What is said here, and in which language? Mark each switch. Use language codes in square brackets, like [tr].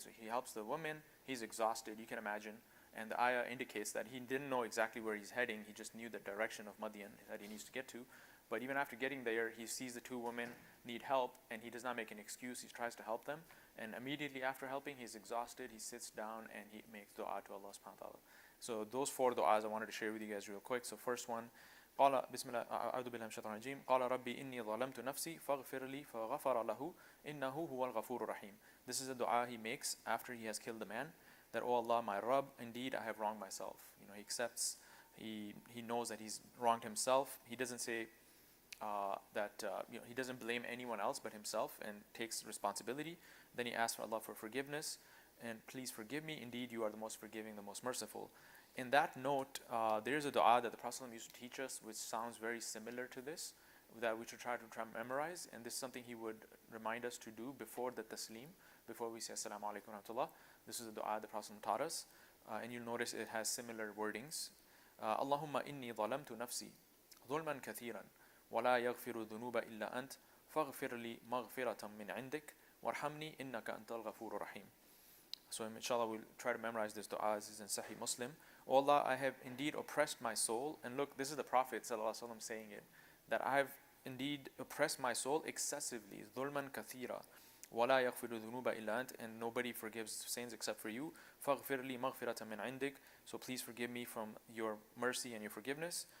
[en] So he helps the woman. He's exhausted, you can imagine. And the ayah indicates that he didn't know exactly where he's heading. He just knew the direction of Madian that he needs to get to. But even after getting there, he sees the 2 women need help, and he does not make an excuse. He tries to help them. And immediately after helping, he's exhausted. He sits down and he makes dua to Allah subhanahu wa ta'ala. So those 4 du'as I wanted to share with you guys real quick. So first one, [ar] قال بسم الله أعوذ بالله من الشيطان الرجيم قال ربي إني ظلمت نفسي فاغفر لي فغفر له إنه هو الغفور الرحيم. [en] This is a dua he makes after he has killed the man, that, oh Allah, my Rabb, indeed I have wronged myself. He accepts, he knows that he's wronged himself. He doesn't say, he doesn't blame anyone else but himself and takes responsibility. Then he asks for Allah for forgiveness, and please forgive me. Indeed, you are the most forgiving, the most merciful. In that note, there's a dua that the Prophet used to teach us, which sounds very similar to this, that we should try to memorize. And this is something he would remind us to do before the taslim, before we say Assalamu alaikum wa rahmatullah. This is a dua the Prophet taught us, and you'll notice it has similar wordings. [ar] Allahumma inni zalamtu nafsi ظلما كثيرا ولا يغفر الذنوب إلا أنت فاغفر لي مغفرة من عندك وارحمني إنك أنت الغفور الرحيم. [en] So inshallah we'll try to memorize this dua. This is in Sahih Muslim. O Allah, I have indeed oppressed my soul. And look, this is the Prophet ﷺ saying it, that I have indeed oppressed my soul excessively. [ar] ظُلْمًا كَثِيرًا وَلَا يَغْفِرُ الذُّنُوبَ إِلَّا أَنْتَ, [en] and nobody forgives sins except for you. [ar] فَاغْفِرْ لِي مَغْفِرَةً مِنْ عِنْدِكَ, [en] so please forgive me from your mercy and your forgiveness.